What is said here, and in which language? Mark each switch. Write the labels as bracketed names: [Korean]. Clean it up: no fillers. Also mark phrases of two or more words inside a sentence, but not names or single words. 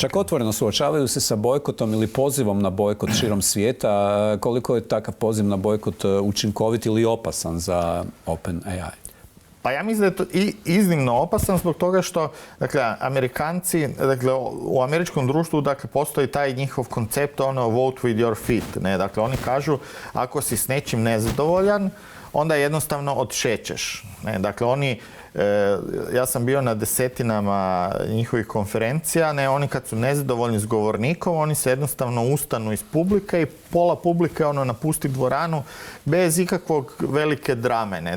[Croatian] Čak otvoreno suočavaju se sa bojkotom ili pozivom na bojkot širom svijeta. Koliko je takav poziv na bojkot učinkovit ili opasan za OpenAI? Pa ja mislim da je to iznimno opasan zbog toga što, dakle, Amerikanci, dakle, u američkom društvu, dakle, postoji taj njihov koncept, [English] vote with your feet, [Croatian] ne? Dakle, oni kažu, ako si s nečim nezadovoljan, onda jednostavno odšećeš, ne? Dakle, oni, ja sam bio na desetinama njihovih konferencija, ne? Oni kad su nezadovoljni s govornikom, oni se jednostavno ustanu iz publike i pola publike napusti dvoranu bez ikakvog velike drame, ne?